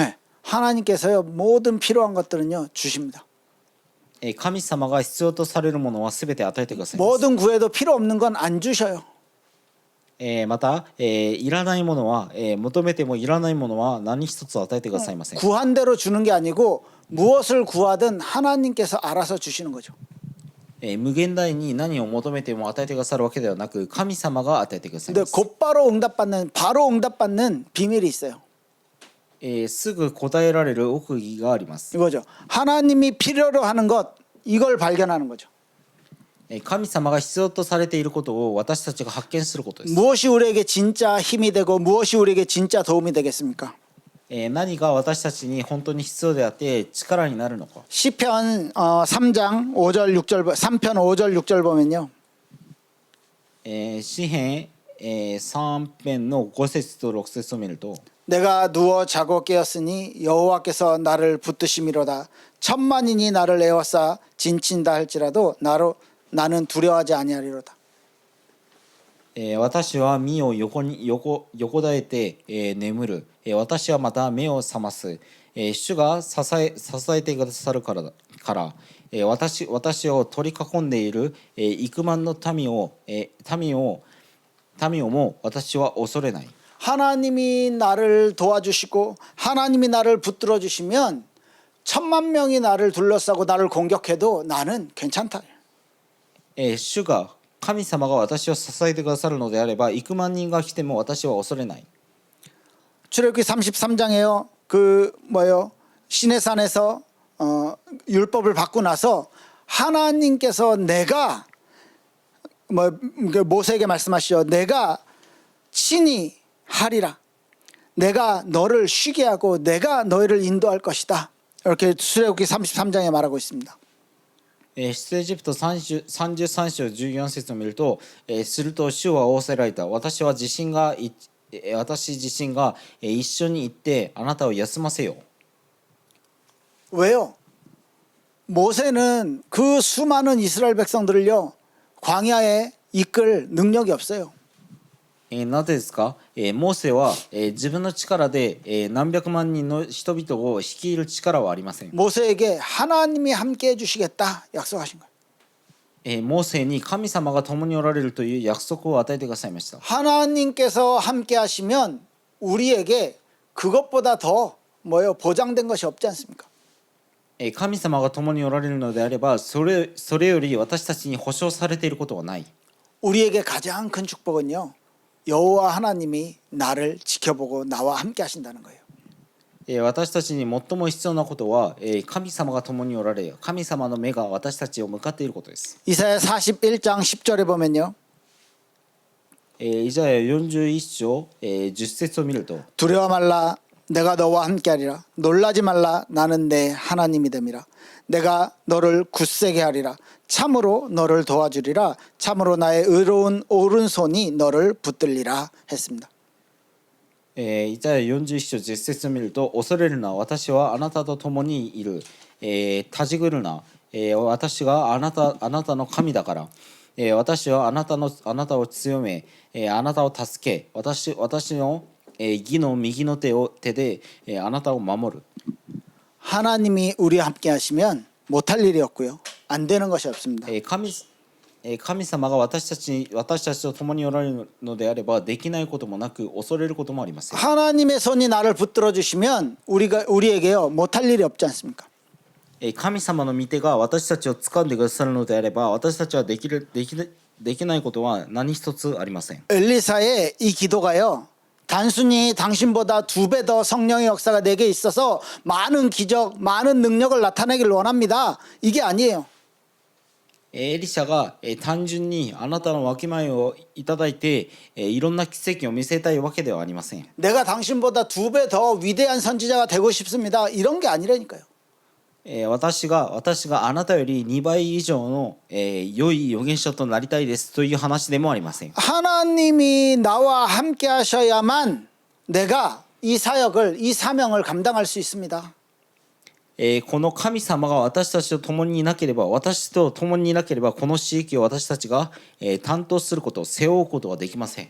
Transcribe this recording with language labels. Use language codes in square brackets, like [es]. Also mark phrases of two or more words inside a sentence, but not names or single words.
[ko] 네, 하나님께서요 모든 필요한 것들은요 주십니다. [ja] 神様が必要とされるものはすべて与えてくださいます。 [ko] 뭐든 구해도 필요 없는 건 안 주셔요. [ja] また、いらないものは、求めてもいらないものは何一つ与えてくださいません。 [ko] 구한 대로 주는 게 아니고 무엇을 구하든 하나님께서 알아서 주시는 거죠. [ja] 無限大に何を求めても与えてくださるわけではなく神様が与えてください [ko] 근데 [ja] ます。 [ko] 곧바로 바로 응답받는 비밀이 있어요. [ja] すぐ答えられる奥義があります。 [ko] 이거죠. 하나님이 필요로 하는 것 이걸 발견하는 거죠. [ja] 神様が必要とされていることを私たちが発見することです。 [ko] 무엇이 우리에게 진짜 힘이 되고 무엇이 우리에게 진짜 도움이 되겠습니까? [ja] 何が私たちに本当に必要であって力になるのか。 [ko] 시편 3장 5절 6절 3편 5절 6절 보면요. [ja] 詩編、3編の5節と6節を見ると [ko] 내가 누워 자고 깨었으니 여호와께서 나를 붙드심이로다. 천만인이 나를 에워싸 진친다 할지라도 나는 두려워하지 아니하리로다. [ja] 私は身を横だえて、眠る。私はまた目を覚ます。主が支えてくださるから、私を取り囲んでいる、幾万の民をも私は恐れない。 [ko] 하나님이 나를 도와주시고 하나님이 나를 붙들어 주시면 1000만 명이 나를 둘러싸고 나를 공격해도 나는 괜찮다. [ja] 主が神様が私を支えてくださるのであれば幾万人が来ても私は恐れない。 [ko] 출애굽기 33장에요. 그 뭐요 시내산에서 율법을 받고 나서 하나님께서 내가 모세에게 말씀하시죠. 내가 친히 하리라. 내가 너를 쉬게 하고 내가 너희를 인도할 것이다. 이렇게 출애굽기 33장에 말하고 있습니다. [ja] 出エジプト33章14節を見ると、すると主は仰せられた。私自身が一緒に行ってあなたを休ませよう。 [ko] 왜요? 모세는 그 수많은 이스라엘 백성들을요 광야에 이끌 능력이 없어요. [ja] なぜですか？モーセは自分の力で何百万人の人々を率いる力はありません。 [ko] 모세에게 하나님이 함께 해주시겠다 약속하신 거예요. [ja] モーセに神様が共におられるという約束を与えてくださいました。 [ko] 하나님께서 함께 하시면 우리에게 그것보다 더 보장된 것이 없지 않습니까? [ja] 神様が共におられるのであればそれより私たちに保証されていることはない。 [ko] 우리에게 가장 큰 축복은요 여호와 하나님이 나를 지켜보고 나와 함께 하신다는 거예요. [ja] 私たちに最も必要なことは神様が共におられ神様の目が私たちを向かっていることです。 [ko] 이사야 41장 10절에 보면요 [ja] イザヤ41章10節を見ると [ko] 두려워 말라 내가 너와 함께하리라 놀라지 말라 나는 내 하나님이 됨이라 내가 너를 굳세게 하리라 참으로 너를 도와주리라 참으로 나의 의로운 오른손이 너를 붙들리라 했습니다. [ja] イザヤ41章10節を見ると恐れるな私はあなたと共にいる、たじぐるな、私があなたの神だから、私はあなたを強め、あなたを助け私の義の右の手であなたを守る。 [ko] 하나님이 우리와 함께 하시면 못할 일이 없고요 안 되는 것이 없습니다. [ja] 神様が私たちと共におられるのであればできないこともなく恐れることもありません。 [ko] 하나님의 손이 나를 붙들어 주시면 우리에게요 못할 일이 없지 않습니까? [ja] 神様の御手が私たちを掴んでくださるのであれば私たちはできないことは何一つありません。 [ko] 엘리사의 이 기도가요 단순히 당신보다 2배 더 성령의 역사가 내게 있어서 많은 기적, 많은 능력을 나타내길 원합니다. 이게 아니에요. [ja] エリシャが単純にあなたの分け前をいただいていろんな奇跡を見せたいわけではありません。 [ko] 내가 당신보다 2배 더 위대한 선지자가 되고 싶습니다. 이런 게 아니라니까요. [ja] 私があなたより2倍以上の良い預言者となりたいですという話でもありません。 [ko] 하나님이 나와 함께 하셔야만 내가 이 사역을, 이 사명을 감당할 수 있습니다. [ja] この神様が私たちと共にいなければこの地域を私たちが担当すること背負うことはできません。